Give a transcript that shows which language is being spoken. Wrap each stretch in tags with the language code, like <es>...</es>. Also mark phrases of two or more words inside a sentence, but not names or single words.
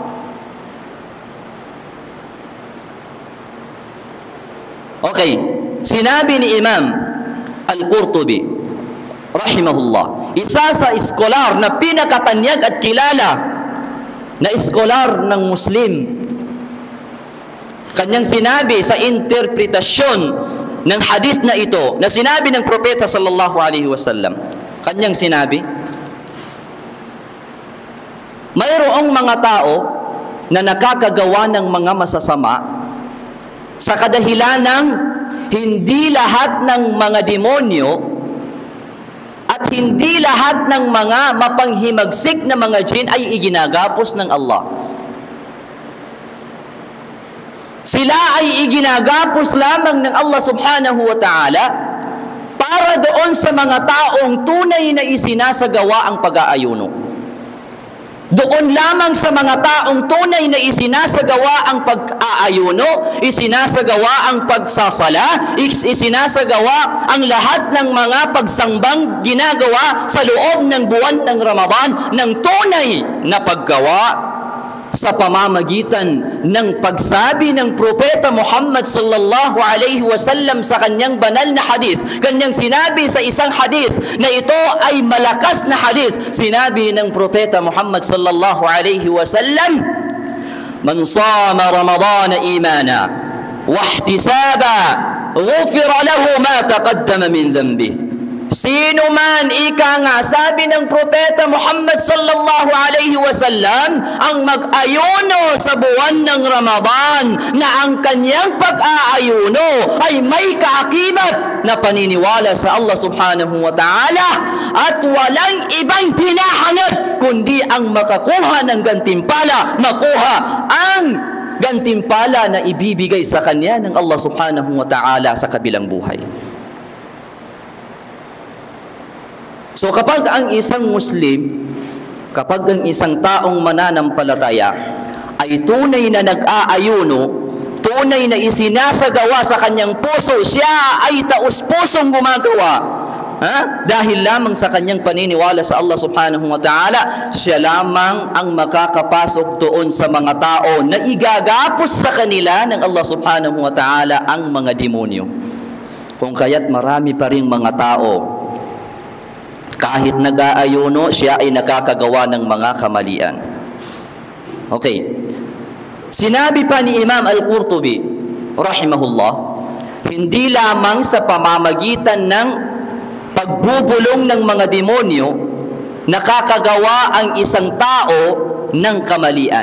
<tl>Okay, sinabi ni Imam Al-Qurtubi rahimahullah, isa sa iskolar na pinakatanyag at kilala na iskolar ng Muslim, kanyang sinabi sa interpretasyon ng hadith na ito, na sinabi ng propeta</tl> <ar>صلى الله عليه وسلم,</ar> <tl>kanyang sinabi, mayroong mga tao na nakakagawa ng mga masasama sa kadahilan ng hindi lahat ng mga demonyo at hindi lahat ng mga mapanghimagsik na mga jin ay iginagapos ng Allah. Sila ay iginagapos lamang ng Allah</tl> <ar>سبحانه وتعالى</ar> <tl>para doon sa mga taong tunay na isinasagawa ang pag-aayuno. Doon lamang sa mga taong tunay na isinasagawa ang pag-aayuno, isinasagawa ang pagsasala, isinasagawa ang lahat ng mga pagsangbang ginagawa sa loob ng buwan ng Ramadan ng tunay na paggawa sa pamamagitan ng pagsabi ng propeta Muhammad</tl> <ar>صلى الله عليه وسلم</ar> <tl>sa kanyang banal na hadith. Kanyang sinabi sa isang hadith na ito ay malakas na hadith. Sinabi ng propeta Muhammad</tl> <ar>صلى الله عليه وسلم, من صام رمضان إيمانا واحتسابا غفر له ما تقدم من ذنبه.</ar> <tl>Sino man, ika nga, sabi ng propeta Muhammad</tl> <ar>صلى الله عليه وسلم,</ar> <tl>ang mag-ayuno sa buwan ng Ramadan na ang kanyang pag-aayuno ay may kaakibat na paniniwala sa Allah</tl> <ar>سبحانه وتعالى</ar> <tl>at walang ibang hinahangad kundi ang makakuha ng gantimpala, makuha ang gantimpala na ibibigay sa kanya ng Allah</tl> <ar>سبحانه وتعالى</ar> <tl>sa kabilang buhay. So kapag ang isang Muslim, kapag ang isang taong mananampalataya ay tunay na nag-aayuno, tunay na isinasagawa sa kanyang puso, siya ay taus-pusong gumagawa, dahil lamang sa kanyang paniniwala sa Allah</tl> <ar>سبحانه وتعالى,</ar> <tl>siya lamang ang makakapasok doon sa mga tao na igagapos sa kanila ng Allah</tl> <ar>سبحانه وتعالى</ar> <tl>ang mga demonyo. Kung kaya't marami pa ring mga tao, kahit nag-aayuno, siya ay nakakagawa ng mga kamalian. Okay. Sinabi pa ni Imam Al-Qurtubi, rahimahullah, hindi lamang sa pamamagitan ng pagbubulong ng mga demonyo nakakagawa ang isang tao ng kamalian.</tl>